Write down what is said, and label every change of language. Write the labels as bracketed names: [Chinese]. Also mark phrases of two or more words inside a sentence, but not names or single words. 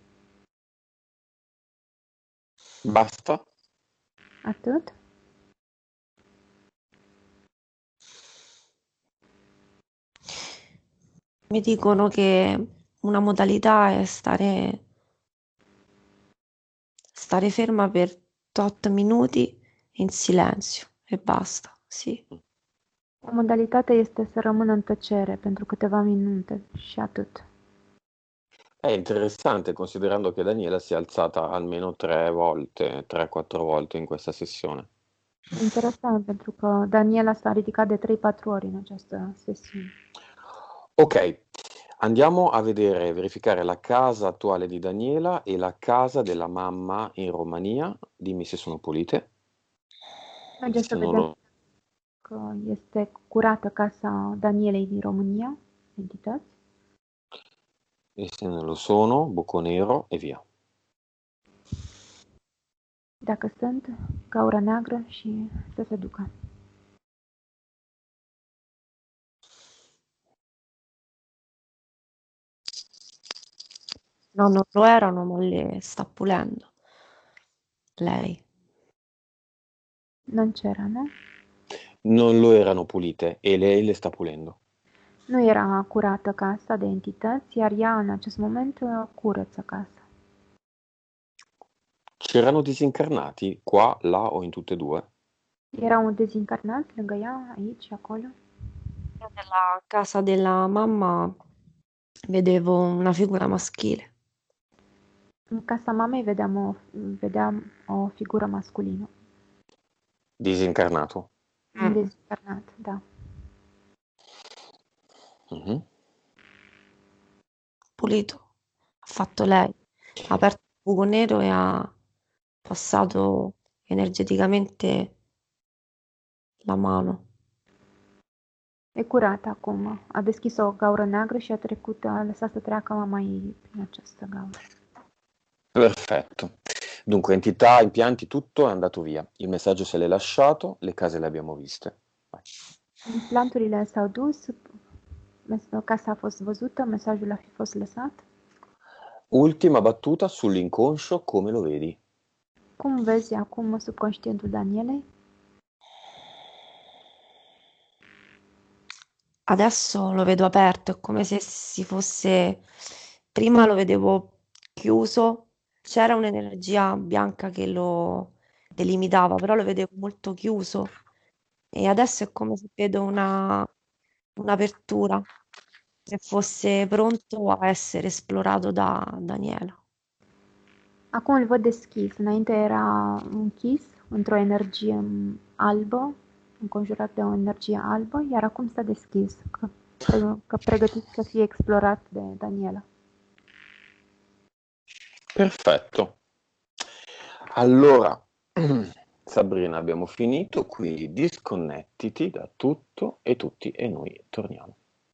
[Italian] Basta? [Romanian] Atât? [Italian] Mi dicono che una modalità è stare ferma per 8 minuti in silenzio e basta, sì. [Romanian] O modalitate este să rămână în tăcere pentru câteva minute și atât. [Italian] È interessante considerando che Daniela si è alzata almeno 3-4 volte in questa sessione. [Romanian] Interesant, pentru că Daniela s-a ridicat de 3-4 ori în această sesiune. [Italian] Ok, andiamo a verificare la casa attuale di Daniela e la casa della mamma in Romania. Dimmi se sono pulite. [Romanian] Haideți să [Italian] Se non [Romanian] vedem [Italian] lo- [Romanian] că este curată casa Danielei din România, entități. [Italian] E se non lo sono, buco nero e via. [Romanian] Dacă sunt, gaură neagră și să se ducă. [Italian] No, non lo erano, ma le sta pulendo. Lei. Non c'era, nu? Non lo erano pulite e lei le sta pulendo. [Romanian] Nu era curată casa de entități, iar ea în acest moment curăță casa. [Italian] C'erano disincarnati qua, là o in tutte e due? [Romanian] Erau dezincarnați lângă ea, aici și acolo. [Italian] Io nella casa della mamma vedevo una figura maschile. [Romanian] În casa mamei vedeam o figură masculină. [Italian] Disincarnato. [Romanian] Un dezincarnat, da. Mhm. [Italian] Pulito. Ha fatto lei. Ha aperto il buco nero e ha passato energeticamente la mano. [Romanian] E curat acum. A deschis o gaură neagră și a lăsat să treacă mama ei prin această gaură. [Italian] Perfetto. Dunque, entità, impianti, tutto è andato via. Il messaggio se l'è lasciato, le case le abbiamo viste. Vai. [Romanian] Implanturile s-au dus, casa a fost văzută, mesajul a fi fost lăsat. [Italian] Ultima battuta sull'inconscio, come lo vedi? [Romanian] Cum vezi acum subconștientul Danielei? [Italian] Adesso lo vedo aperto, è come se si fosse... Prima lo vedevo chiuso, c'era un'energia bianca che lo delimitava, però lo vedevo molto chiuso e adesso è come se vedo un'apertura che fosse pronto a essere esplorato da Daniela. [Romanian] Acum îl văd deschis. Înainte era închis într-o energie albă, înconjurat de o energie albă, iar acum s-a deschis, că pregătit să fie explorat de Daniela. [Italian] Perfetto. Allora, Sabrina, abbiamo finito, quindi disconnettiti da tutto e tutti e noi torniamo.